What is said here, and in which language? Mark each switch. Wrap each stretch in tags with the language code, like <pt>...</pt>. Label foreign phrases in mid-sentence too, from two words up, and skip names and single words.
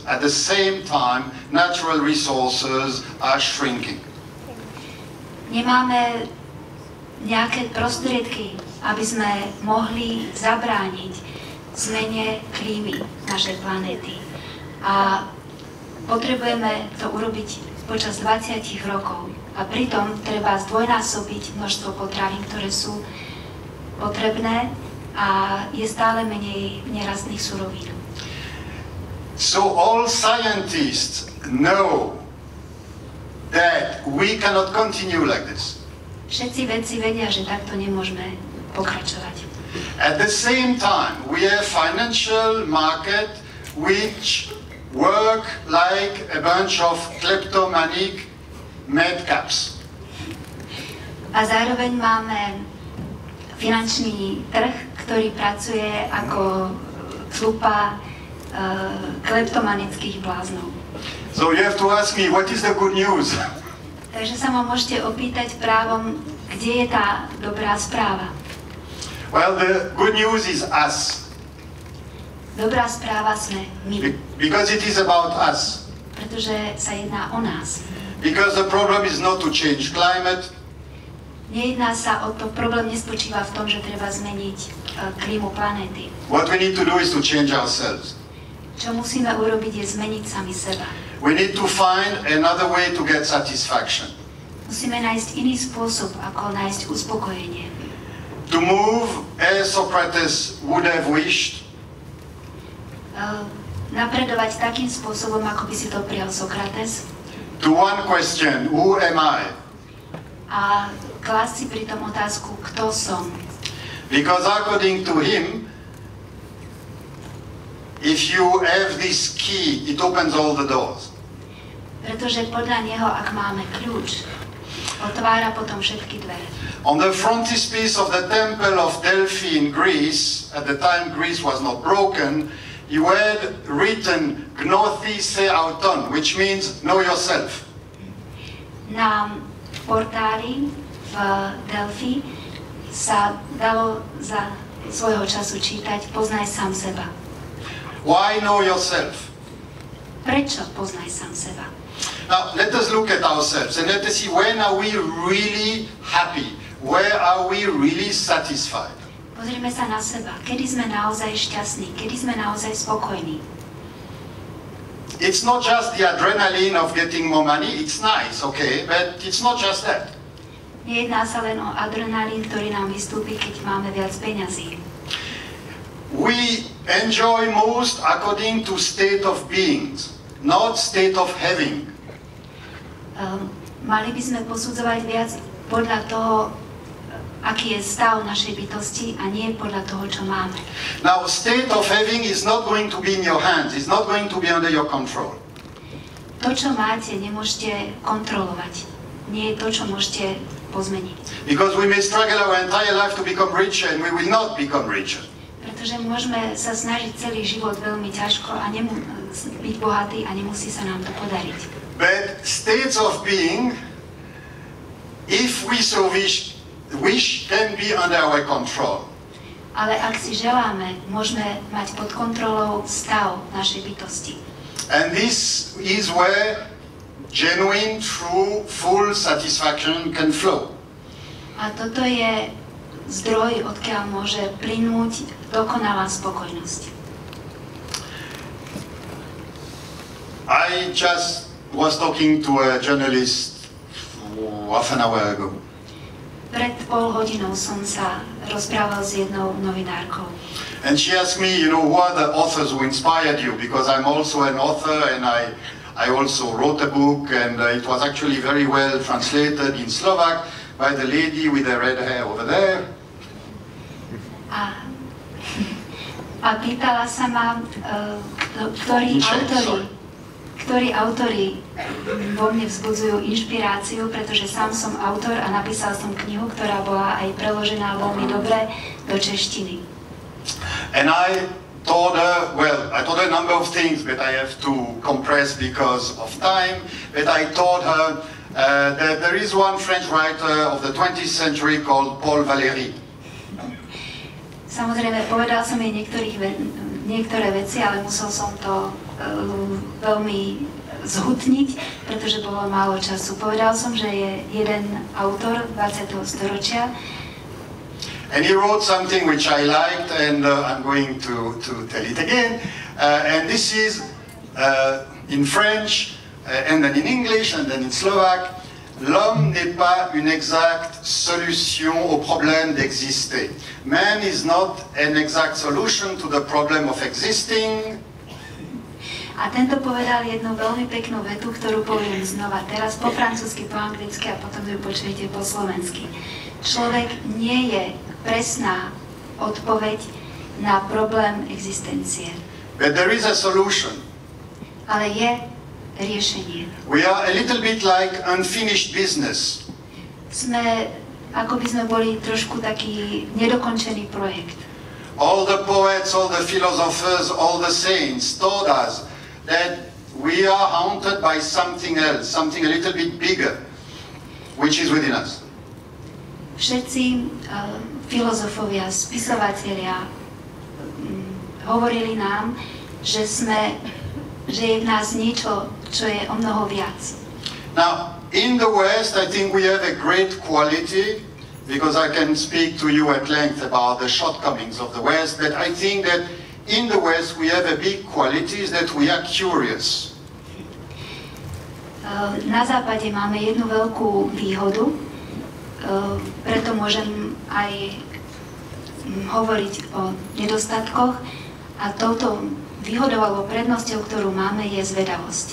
<en>At the same time, natural resources are shrinking.</en> <sk>Nemáme nejaké prostriedky, aby sme mohli zabrániť zmene klímy našej planéty. A potrebujeme to urobiť počas 20 rokov. A pritom treba zdvojnásobiť množstvo potravín, ktoré sú potrebné, a je stále menej nerastných surovín.</sk> <en>So all scientists know that we cannot continue like this.</en> <sk>Všetci vedci vedia, že takto nemôžeme pokračovať.</sk> <en>At the same time, we have financial market which work like a bunch of kleptomanic madcaps.</en> <sk>A zároveň máme finančný trh, ktorý pracuje ako tlupa kleptomanických bláznov.</sk> <en>So you have to ask me, what is the good news?</en> <sk>Takže sa ma môžete opýtať právom, kde je tá dobrá správa.</sk> <en>Well, the good news is us.</en> <sk>Dobrá správa sme my.</sk> <en>Because it is about us.</en> <sk>Pretože sa jedná o nás.</sk> <en>Because the problem is not to change climate.</en> <sk>Nejedná sa o to, problém nespočíva v tom, že treba zmeniť klímu planéty.</sk> <en>What we need to do is to change ourselves.</en> <sk>Čo musíme urobiť, je zmeniť sami seba.</sk> <en>We need to find another way to get satisfaction.</en> <sk>Musíme nájsť iný spôsob, ako nájsť uspokojenie.</sk> <en>To move as Socrates would have wished.</en> <sk>Napredovať takým spôsobom, ako by si to prijal Sokrates.</sk> <en>To one question, who am I?</en> <sk>A klásť si pritom otázku, kto som.</sk> <en>Because according to him, if you have this key, it opens all the doors.</en> <sk>Pretože podľa neho, ak máme kľúč, otvára potom všetky dvere.</sk> <en>On the frontispiece of the temple of Delphi in Greece, at the time Greece was not broken, you had written</en> <el>Γνῶθι σε αὐτόν,</el> <en>which means know yourself.</en> <sk>Na portáli v Delphi sa dalo za svojho času čítať Poznaj sám seba.</sk> <en>Why know yourself?</en> <sk>Prečo poznaj sám seba?</sk> <en>Now, let us look at ourselves and let us see when are we really happy? Where are we really satisfied?</en> <sk>Pozrime sa na seba. Kedy sme naozaj šťastní? Kedy sme naozaj spokojní?</sk> <en>It's not just the adrenaline of getting more money. It's nice, okay, but it's not just that.</en> <sk>Nejedná sa len o adrenalín, ktorý nám vystúpi, keď máme viac peňazí.</sk> <en>We enjoy most according to state of being, not state of having.</en> <sk>Mali by sme posudzovať viac podľa toho, aký je stav našej bytosti a nie podľa toho, čo máme.</sk> <en>Now, state of having is not going to be in your hands. It's not going to be under your control.</en> <sk>To, čo máte, nemôžete kontrolovať. Nie je to, čo môžete pozmeniť.</sk> <en>Because we may struggle our entire life to become richer and we will not become richer.</en> <sk>Pretože môžeme sa snažiť celý život veľmi ťažko a byť bohatý a nemusí sa nám to podariť.</sk> <en>But states of being, if we so wish, can be under our control.</en> <sk>Ale ak si želáme, môžeme mať pod kontrolou stav našej bytosti.</sk> <en>And this is where genuine, true, full satisfaction can flow.</en> <sk>A toto je zdroj, odkiaľ môže plynúť dokonalá spokojnosť.</sk> <en>I just was talking to a journalist half an hour ago.</en> <sk>Pred pol hodinou som sa rozprával s jednou novinárkou.</sk> <en>And she asked me, who are the authors who inspired you? Because I'm also an author and I also wrote a book and it was actually very well translated in Slovak by the lady with the red hair over there.</en> <sk>A pýtala sa ma, ktorí autori vo mne vzbudzujú inšpiráciu, pretože sám som autor a napísal som knihu, ktorá bola aj preložená veľmi dobre do češtiny.</sk> <en>And I told her a number of things, but I have to compress because of time. But I told her that there is one French writer of the 20th century called Paul Valéry.</en> <sk>Samozrejme, povedal som jej niektoré veci, ale musel som to veľmi zhutniť, pretože bolo málo času. Povedal som, že je jeden autor 20. storočia.</sk> <en>And he wrote something which I liked, and I'm going to tell it again. And this is in French, and then in English, and then in Slovak.</en> <fr>L'homme n'est pas une exacte solution au problème d'exister.</fr> <en>Man is not an exact solution to the problem of existing.</en> <sk>A tento povedal jednu veľmi peknú vetu, ktorú poviem znova teraz po francúzsky, po anglicky a potom ju počujete po slovensky. Človek nie je presná odpoveď na problém existencie.</sk> <en>But there is a solution.</en> <sk>Ale je riešenie.</sk> <en>We are a little bit like unfinished business.</en> <sk>Sme, ako by sme boli trošku taký nedokončený projekt.</sk> <en>All the poets, all the philosophers, all the saints told us that we are haunted by something else, something a little bit bigger, which is within us.</en> <sk>Všetci filozofovia, spisovatelia hovorili nám, že je v nás niečo, čo je o mnoho viac.</sk> <en>Now, in the West, I think we have a great quality, because I can speak to you at length about the shortcomings of the West, but I think that in the West we have a big quality is that we are curious.</en> <sk>Na západe máme jednu veľkú výhodu, preto môžem aj hovoriť o nedostatkoch a touto výhodou alebo prednosťou, ktorú máme, je zvedavosť.</sk>